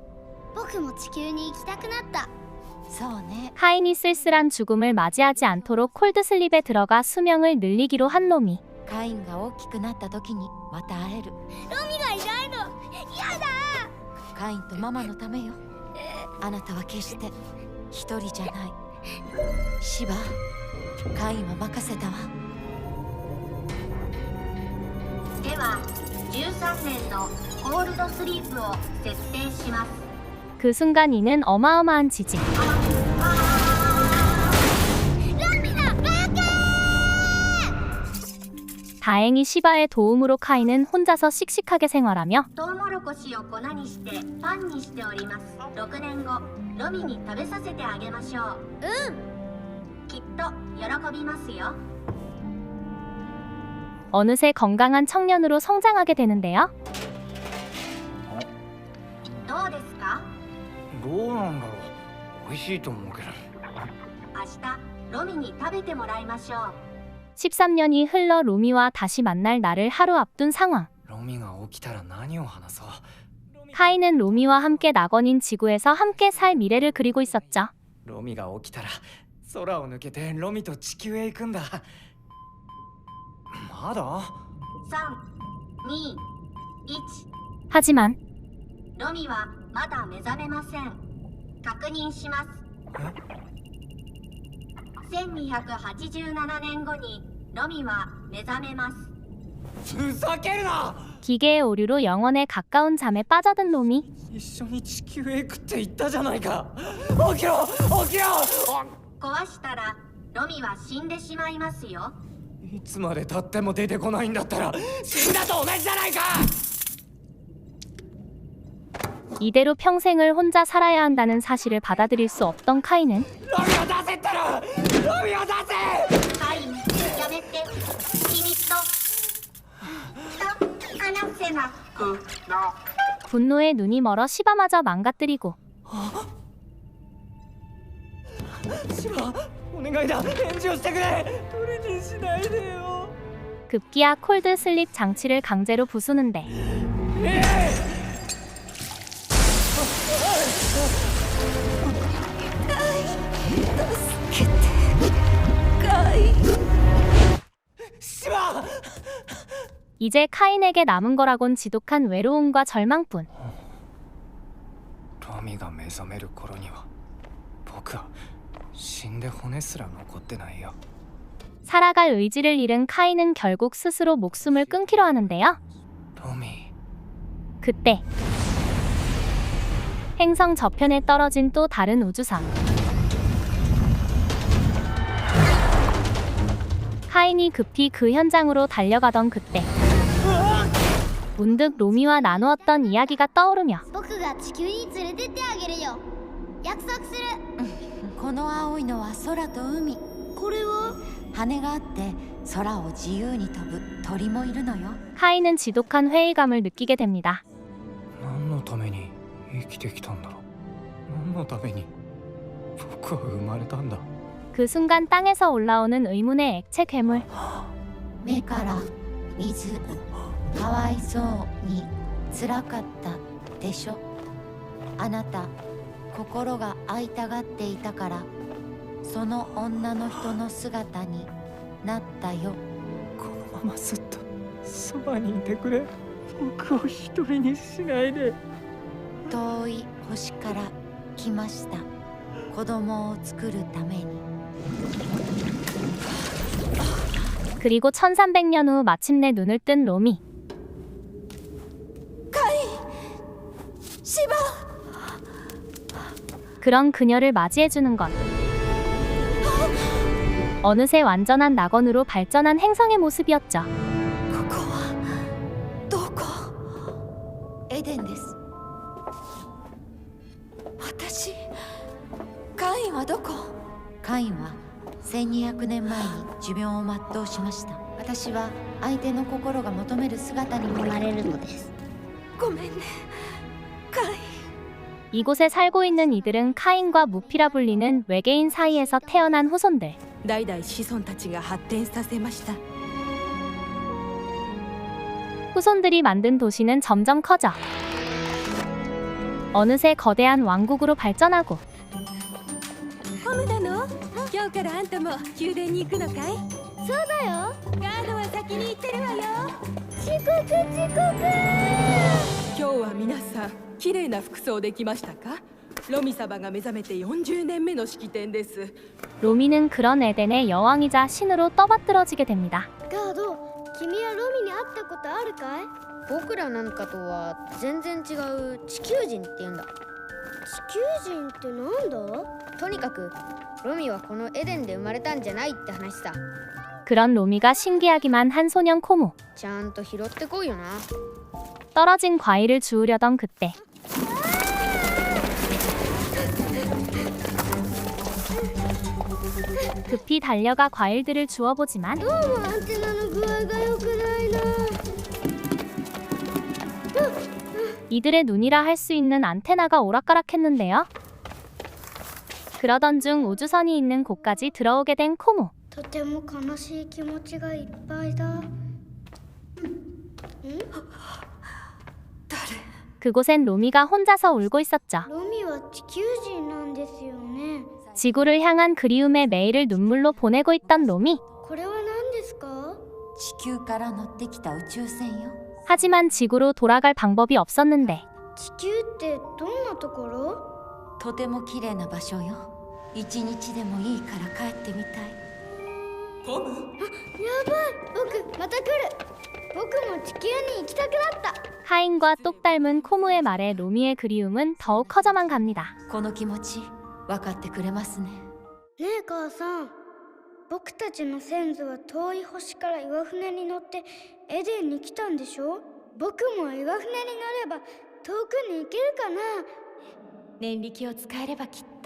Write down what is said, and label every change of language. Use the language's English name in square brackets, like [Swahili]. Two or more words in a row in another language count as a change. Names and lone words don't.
[Japanese] 僕も地球に行きたくなった。そうね。 [Korean] 카인이 쓸쓸한 죽음을 맞이하지 않도록 콜드슬립에 들어가 수명을 늘리기로 한 로미. [Japanese] カインが大きくなった時にまた会える。ロミがいないの。やだ。カインとママのためよ。あなたは決して一人じゃない。シバ、カインは任せたわ。では13年のコールドスリープを設定します。 [Korean] 그 순간 이는 어마어마한 지진. 다행히 시바의 도움으로 카인은 혼자서 씩씩하게 생활하며 [Japanese] トウモロコシを粉にしてパンにしております。6年後ロミに食べさせてあげましょう。きっと喜びますよ。 [Korean] 어느새 건강한 청년으로 성장하게 되는데요. [Japanese] どうですか？どうなんだろう。美味しいと思うけど。明日ロミに食べてもらいましょう。 [Korean] 13년이 흘러 로미와 다시 만날 날을 하루 앞둔 상황. [Japanese] ロミが起きたら何を話そう。 [Korean] 카인은 로미와 함께 낙원인 지구에서 함께 살 미래를 그리고 있었죠. [Japanese] ロミが起きたら空を抜けてロミと地球へ行くんだ。まだ？ 3、2、1。 [Korean] 하지만 [Japanese] ロミはまだ目覚めません。確認します。1287年後にロミは目覚めます。ふざけるな！ [Korean] 기계의 오류로 영원에 가까운 잠에 빠져든 로미. [Japanese] 一緒に地球へ行くって言ったじゃないか。起きろ！起きろ！壊したらロミは死んでしまいますよ。いつまで経っても出てこないんだったら死んだと同じじゃないか！ [Korean] 이대로 평생을 혼자 살아야 한다는 사실을 받아들일 수 없던 카인은 [Japanese] ロミを出せっての！ロミを出せ！カイン、やめて。君と話せなくな。 [Korean] 분노에 눈이 멀어 시바마저 망가뜨리고 [Japanese] シバ、お願いだ、返事をしてくれ。取りにしないでよ。 [Korean] 급기야 콜드 슬립 장치를 강제로 부수는데 [Japanese] シバ！ [Korean] 이제 카인에게 남은 거라곤 지독한 외로움과 절망뿐. [Japanese] ロミが目覚める頃には僕は死んで骨すら残ってないよ。 [Korean] 살아갈 의지를 잃은 카인은 결국 스스로 목숨을 끊기로 하는데요. [Japanese] ロミ。 [Korean] 그때 행성 저편에 떨어진 또 다른 우주선. 카인이 급히 그 현장으로 달려가던 그때 문득 로미와 나누었던 이야기가 떠오르며 [Japanese] 僕が地球に連れてってあげるよ。約束する。この青いのは空と海。これは羽があって空を自由に飛ぶ鳥もいるのよ。 [Korean] 카인은 지독한 회의감을 느끼게 됩니다. [Japanese] 何のために生きてきたんだろう。何のために僕は生まれたんだ。 [Korean] 그 순간 땅에서 올라오는 의문의 액체 괴물. [Japanese] 目から水。かわいそうに辛かったでしょ。あなた心が会いたがっていたからその女の人の姿になったよ。このままずっとそばにいてくれ。僕を一人にしないで。遠い星から来ました。子供を作るために。 [Korean] 그리고 1300년 후 마침내 눈을 뜬 로미. 시바! 그런 그녀를 맞이해주는 것. 어느새 완전한 낙원으로 발전한 행성의 모습이었죠. [Japanese] ここはどこ？エデンです。私、カインはどこ？カインは1200年前に寿命を全うしました。私は相手の心が求める姿に生まれるのです。ごめんね、カイン。 [Korean] 이곳에 살고 있는 이들은 카인과 무피라 불리는 외계인 사이에서 태어난 후손들. [Japanese] 代々子孫たちが発展させました。 [Korean] 후손들이 만든 도시는 점점 커져 어느새 거대한 왕국으로 발전하고 [Japanese] ホムなの？今日からあんたも宮殿に行くのかい？そうだよ。ガードは先に行ってるわよ。遅刻。今日は皆さん綺麗な服装で来ましたか？ロミ様が目覚めて40年目の式典です。 [Korean] 로미는 그런 에덴의 여왕이자 신으로 떠받들어지게 됩니다. [Japanese] ガード、君はロミに会ったことあるかい？僕らなんかとは全然違う地球人って言うんだ。地球人ってなんだ？とにかくロミはこのエデンで生まれたんじゃないって話さ。 [Korean] 그런 로미가 신기하기만 한 소년 코모. [Japanese] ちゃんと拾ってこいよな。 [Korean] 떨어진 과일을 주우려던 그때 급히 달려가 과일들을 주워보지만 [Japanese] どうもアンテナの具合が良くないな。 [Korean] 이들의 눈이라 할 수 있는 안테나가 오락가락했는데요. 그러던 중 우주선이 있는 곳까지 들어오게 된 코모. [Japanese] とても悲しい気持ちがいっぱいだ。 [Korean] 그곳엔 로미가 혼자서 울고 있었죠. [Japanese] ロミは地球人なんですよね。 [Korean] 지구를 향한 그리움의 메일을 눈물로 보내고 있던 로미. [Japanese] これは何ですか？地球から乗ってきた宇宙船よ。 [Korean] 하지만 지구로 돌아갈 방법이 없었는데 [Japanese] 地球ってどんなところ？とても綺麗な場所よ。一日でもいいから帰ってみたい。ホム？やばい、僕また来る。僕も地球に行きたくなった。 [Korean] 하인과 똑 닮은 코무의 말에 로미의 그리움은 더욱 커져만 갑니다. [Japanese] この気持ち分かってくれますね。ねえ母さん、僕たちの先祖は遠い星から岩船に乗ってエデンに来たんでしょ？僕も岩船に乗れば遠くに行けるかな？念力を使えればきっと。